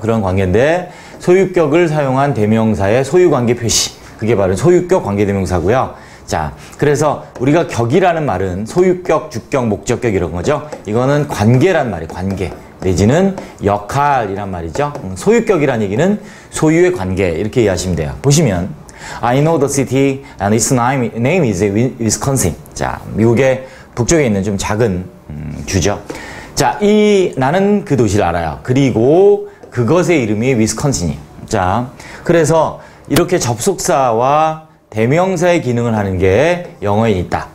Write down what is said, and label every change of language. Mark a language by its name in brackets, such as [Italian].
[Korean] 그런 관계인데, 소유격을 사용한 대명사의 소유관계 표시, 그게 바로 소유격 관계대명사고요. 자, 그래서 우리가 격이라는 말은 소유격, 주격, 목적격 이런 거죠. 이거는 관계란 말이에요. 관계 내지는 역할이란 말이죠. 소유격이란 얘기는 소유의 관계 이렇게 이해하시면 돼요. 보시면 [English] I know the city and its name is Wisconsin. [Korean] 자, 미국의 북쪽에 있는 좀 작은 주죠. 자, 나는 그 도시를 알아요. 그리고 그것의 이름이 위스콘신이. 자, 그래서 이렇게 접속사와 대명사의 기능을 하는 게 영어에 있다.